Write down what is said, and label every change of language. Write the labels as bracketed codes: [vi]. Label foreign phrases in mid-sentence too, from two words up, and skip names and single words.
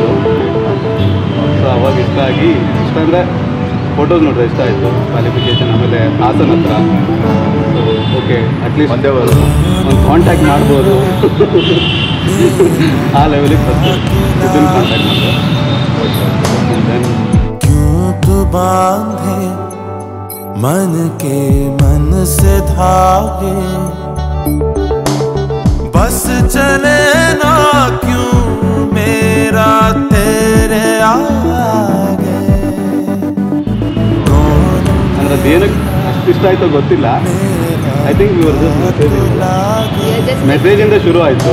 [kn] ಸೊ ಅವಾಗ ಇಷ್ಟ ಅಂದರೆ ಫೋಟೋಸ್ ನೋಡಿದ್ರೆ ಇಷ್ಟ ಆಯಿತು. ಕ್ವಾಲಿಫಿಕೇಷನ್ ಆಮೇಲೆ ಹಾಸನ ಹತ್ರ. [en] so okay atleast [kn] ಒಂದೇ ಬರೋದು ಒಂದು ಕಾಂಟ್ಯಾಕ್ಟ್ ಮಾಡ್ಬೋದು ಆ ಲೆವೆಲಿಗೆ ಫಸ್ಟ್ ಇದನ್ನು ಕಾಂಟ್ಯಾಕ್ಟ್ ಮಾಡಿದೆ. [hi] मन के मन से धागे बस चले ना क्यों मेरा तेरे आगे. [kn] ಅಂದ್ರೆ ಅದೇನಕ್ಕೆ ಅಷ್ಟು ಇಷ್ಟ ಆಯ್ತೋ ಗೊತ್ತಿಲ್ಲ. [en] I think your just [kn] ಮೆಸೇಜಿಂದ ಶುರು ಆಯಿತು.